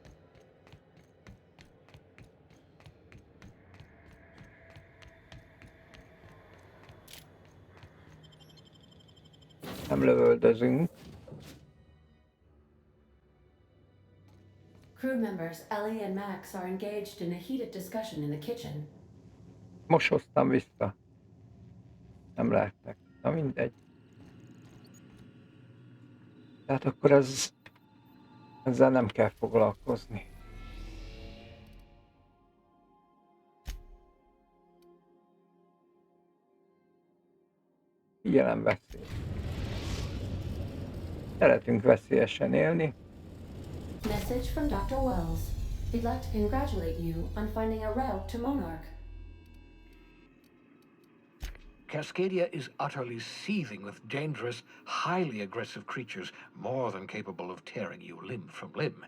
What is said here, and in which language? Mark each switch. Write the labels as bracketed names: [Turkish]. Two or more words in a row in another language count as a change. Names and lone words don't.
[Hungarian] Nem lövöldözünk. [English] Crew members Ellie and Max are engaged in a heated discussion in the kitchen. [Hungarian] Most hoztam vissza. Nem lehetnek. Na mindegy. Tehát akkor ezzel nem kell foglalkozni. Figyelemveszély. Szeretünk veszélyesen élni. [English] Message from Dr. Wells. He'd like to congratulate you on finding a route to Monarch. Cascadia is utterly seething with dangerous, highly aggressive creatures, more than capable of tearing you limb from limb.